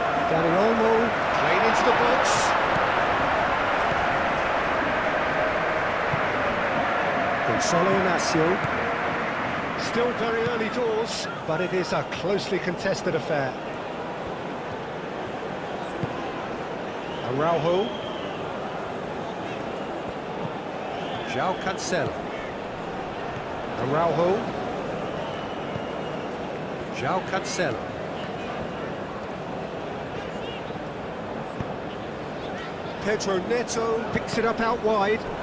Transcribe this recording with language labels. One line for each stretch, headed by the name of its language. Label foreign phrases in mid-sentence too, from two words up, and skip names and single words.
English: Dani Olmo, played into the box. Gonzalo Inacio. Still very early doors, but it is a closely contested affair. Araujo. João Cancelo. Araujo. João Cancelo. Pedro Neto picks it up out wide.